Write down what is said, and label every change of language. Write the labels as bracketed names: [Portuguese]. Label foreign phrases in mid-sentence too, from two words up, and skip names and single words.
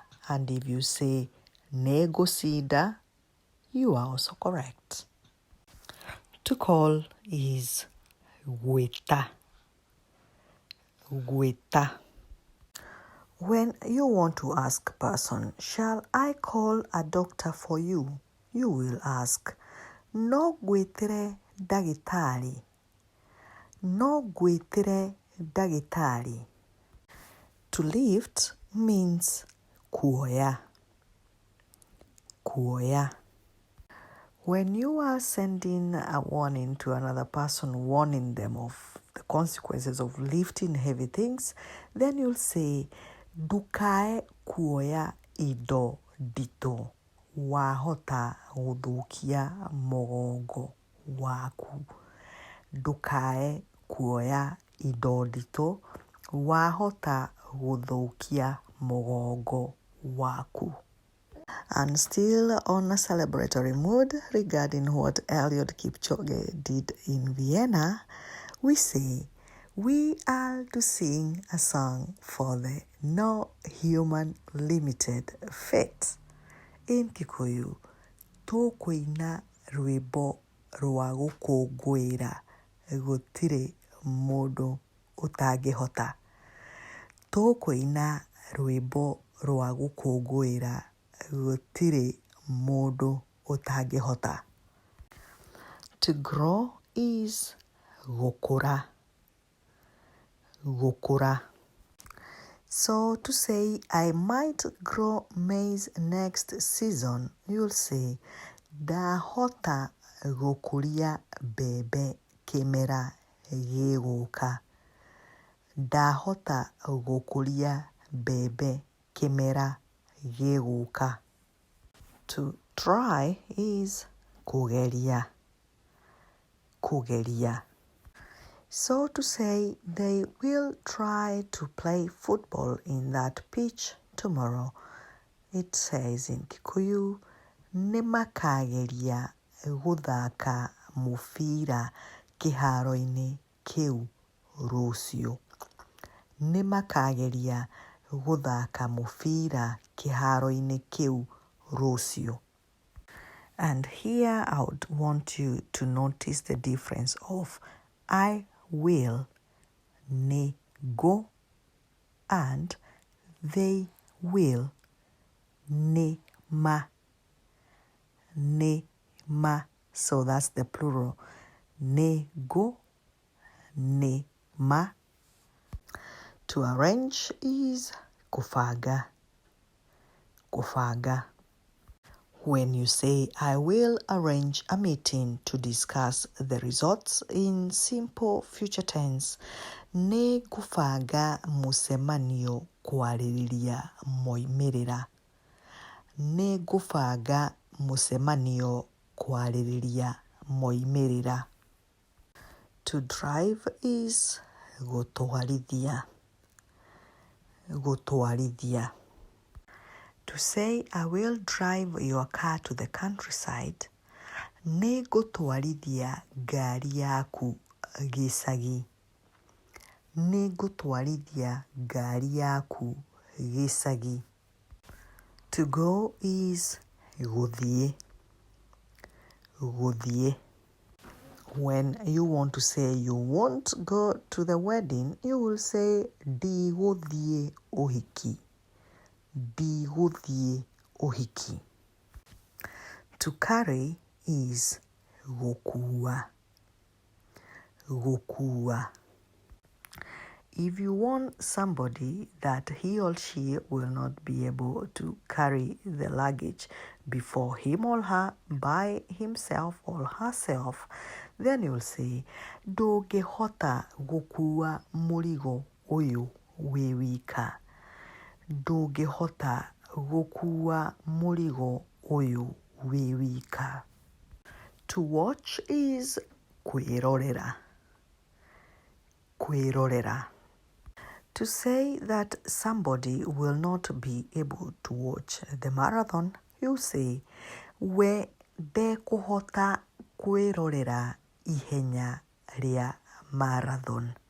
[English] And if you say nĩngũcinda, you are also correct. To call is gwĩta. [Kikuyu] Gwĩta. [English] When you want to ask a person, shall I call a doctor for you? You will ask, [Kikuyu] no ngwĩtĩre ndagĩtarĩ. No ngwĩtĩre ndagĩtarĩ. [English] To lift means kuoya. [Kikuyu] Kuoya. [English] When you are sending a warning to another person, warning them of the consequences of lifting heavy things, then you'll say, [Kikuyu] ndukae kuoya indo nditũ. Wahota gũthũkia mũgongo waku. Ndukae kuoya indo nditũ. Wahota gũthũkia mũgongo waku. [English] And still on a celebratory mood regarding what Eliud Kipchoge did in Vienna, we say, we are to sing a song for the No Human Limited Fate. In Kikuyu, [Kikuyu] tũkũina rwĩmbo rwa gũkũngũĩra gũtirĩ mũndũ ũtangĩhota. Tũkũina rwĩmbo rwa gũkũngũĩra gũtirĩ mũndũ ũtangĩhota. [English] To grow is gũkũra. [Kikuyu] Gũkũra. [English] So to say, I might grow maize next season, you'll say, [Kikuyu] ndahota gũkũria mbembe kĩmera gĩgũka. Ndahota gũkũria mbembe kĩmera gĩgũka. [English] To try is kũgeria. [Kikuyu] Kũgeria. [English] So to say, they will try to play football in that pitch tomorrow. It says in Kikuyu, [Kikuyu] nimakageria gũthaka mũbira kĩharo-inĩ kĩu rũciũ. Nimakageria gũthaka mũbira kĩharo-inĩ kĩu rũciũ. [English] And here I would want you to notice the difference of I will, nĩngũ, and they will, [Kikuyu] nĩma. Nĩma. [English] So that's the plural. [Kikuyu] Nĩngũ, nĩma. [English] To arrange is kũbanga. [Kikuyu] Kũbanga. [English] When you say, I will arrange a meeting to discuss the results in simple future tense, [Kikuyu] nĩngũbanga mũcemanio kwarĩrĩria moimĩrĩra. Nĩngũbanga mũcemanio kwarĩrĩria moimĩrĩra. [English] To drive is gûtwarithia. Gûtwarithia. To say, I will drive your car to the countryside, [Kikuyu] nĩngũtwarithia ngari yaku gĩcagi. Nĩngũtwarithia ngari yaku gĩcagi. [English] To go is gũthiĩ. [Kikuyu] Gũthiĩ. [English] When you want to say you won't go to the wedding, you will say, [Kikuyu] ndigũthiĩ ũhiki. Ndigũthiĩ ũhiki. [English] To carry is gũkua. [Kikuyu] Gũkua. [English] If you want somebody that he or she will not be able to carry the luggage before him or her by himself or herself, then you'll say, [Kikuyu] ndũngĩhota gũkua mũrigo ũyũ wĩ wika. Ndũngĩhota gũkua mũrigo ũyũ wĩ wika. [English] To watch is kwĩrorera. [Kikuyu] Kwĩrorera. [English] To say that somebody will not be able to watch the marathon, you say, [Kikuyu] we ndekũhota kwĩrorera ihenya rĩa marathon.